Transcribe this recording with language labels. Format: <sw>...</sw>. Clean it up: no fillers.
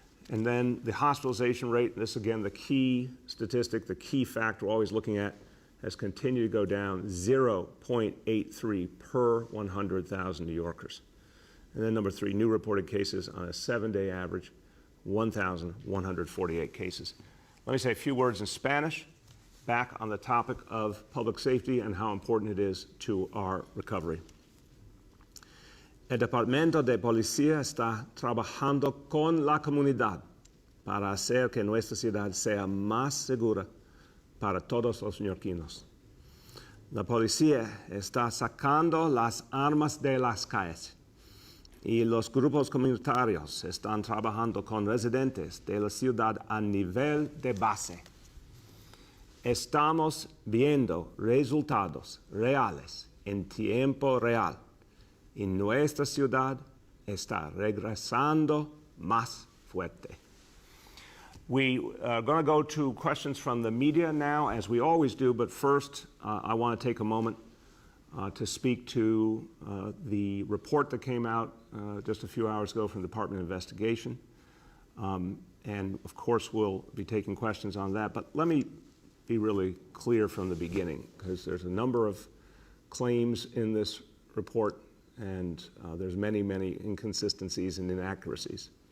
<en>And then the hospitalization rate, this again, the key statistic, the key factor we're always looking at, has continued to go down, 0.83 per 100,000 New Yorkers. And then number three, new reported cases on a 7-day average, 1,148 cases. Let me say a few words in Spanish, back on the topic of public safety and how important it is to our recovery.</en> <es>El Departamento de Policía está trabajando con la comunidad para hacer que nuestra ciudad sea más segura para todos los neoyorquinos. La policía está sacando las armas de las calles y los grupos comunitarios están trabajando con residentes de la ciudad a nivel de base. Estamos viendo resultados reales en tiempo real. Y nuestra ciudad está regresando más fuerte.</es> <en>We are going to go to questions from the media now, as we always do, but first I want to take a moment to speak to the report that came out just a few hours ago from the Department of Investigation. And of course, we'll be taking questions on that, but let me be really clear from the beginning, because there's a number of claims in this report, and there's many, many inconsistencies and inaccuracies.</en>